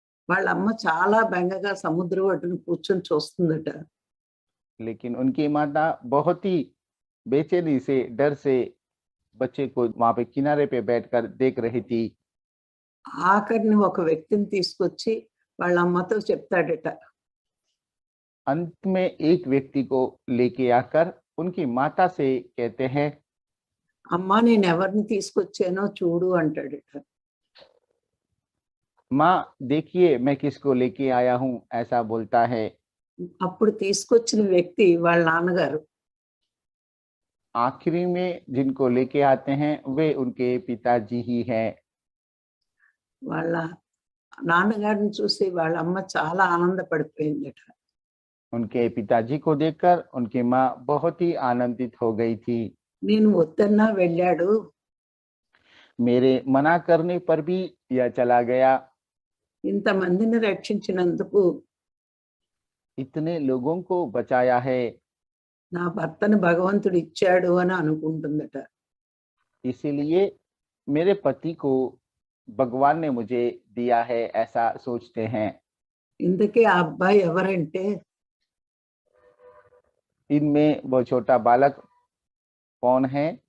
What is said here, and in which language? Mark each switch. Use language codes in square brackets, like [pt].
[te] వాళ్ళ అమ్మ చాలా బెంగగా సముద్రం ఒడ్డున కూర్చొని చూస్తుందట. [hi] लेकिन उनकी माता बहुत ही बेचैनी से, डर से बच्चे को वहाँ पे किनारे पे बैठकर देख रही थी। [te] ఆఖరిని ఒక వ్యక్తిని తీసుకొచ్చి వాళ్ళ అమ్మతో చెప్తాడట. [hi] अंत में एक व्यक्ति को लेके आकर उनकी माता से कहते हैं, [te] అమ్మా నేను ఎవరిని తీసుకొచ్చానో చూడు అంటాడట. [hi] माँ देखिए मैं किसको लेके आया हूँ, ऐसा बोलता है। [te] అప్పుడు తీసుకొచ్చిన వ్యక్తి వాళ్ళ నాన్నగారు. [hi] आखिरी में जिनको लेके आते हैं वे उनके पिताजी ही हैं। [te] వాళ్ళ నాన్నగారిని చూసి వాళ్ళ అమ్మ చాలా ఆనందపడిపోయిందట. [hi] उनके पिताजी को देखकर उनकी माँ बहुत ही आनंदित हो गई थी। [te] నేను వద్దన్నా వెళ్ళాడు. [hi] मेरे मना करने पर भी यह चला गया। [te] ఇంతమందిని రక్షించినందుకు [hi] इतने लोगों को बचाया है। [te] నా భర్తను భగవంతుడు ఇచ్చాడు అని అనుకుంటుందట. [hi] इसीलिए मेरे पति को भगवान ने मुझे दिया है, ऐसा सोचते हैं। [te] ఇంతకీ ఆ అబ్బాయి ఎవరంటే [hi] इनमें वो छोटा बालक कौन है?